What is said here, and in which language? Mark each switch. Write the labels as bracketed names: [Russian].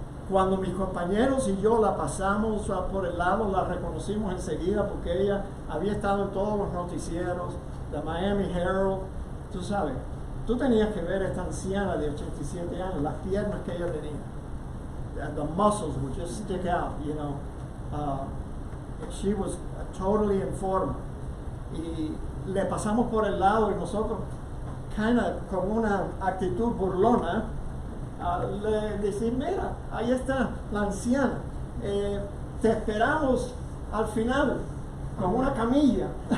[Spanish] Cuando mis compañeros y yo la pasamos por el lado, la reconocimos enseguida porque ella había estado en todos los noticieros, the Miami Herald, tú sabes. Tú tenías que ver a esta anciana de 87 años, las piernas que ella tenía. [English] The muscles would just stick out, you know. She was totally in form. [Spanish] Y le pasamos por el lado y nosotros, con una actitud burlona, le decimos, mira, ahí está la anciana. Te esperamos al final con una camilla.